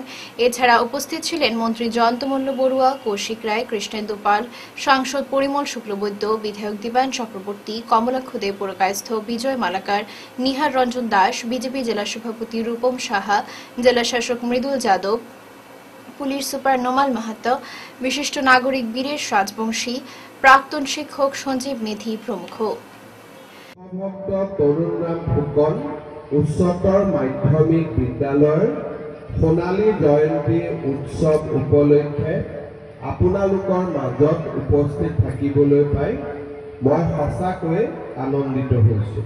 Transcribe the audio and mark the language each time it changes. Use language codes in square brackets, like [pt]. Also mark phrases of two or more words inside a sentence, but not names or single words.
[bn] এছাড়া উপস্থিত ছিলেন মন্ত্রী জয়ন্ত মল্ল বড়ুয়া, কৌশিক রায়, কৃষ্ণেন্দু পাল, সাংসদ পরিমল শুক্লবৈদ্য, বিধায়ক দীপায়ন চক্রবর্তী, কমলাক্ষ দে পুরকায়স্থ, বিজয় মালাকার, নিহার রঞ্জন দাস, বিজেপি জেলা সভাপতি রূপম সাহা, জেলা শাসক মৃদুল যাদব, পুলিশ সুপার নোমাল মাহাতো, বিশিষ্ট নাগরিক বীরেশ রাজবংশী, প্রাক্তন শিক্ষক সঞ্জীব মেধি প্রমুখ। [as] তরুণরাম ফুকন উচ্চতৰ মাধ্যমিক বিদ্যালয়ৰ সোণালী জয়ন্তী উৎসৱ উপলক্ষে আপোনালোকৰ মাজত উপস্থিত থাকিবলৈ পাই মই সঁচাকৈ আনন্দিত হৈছোঁ।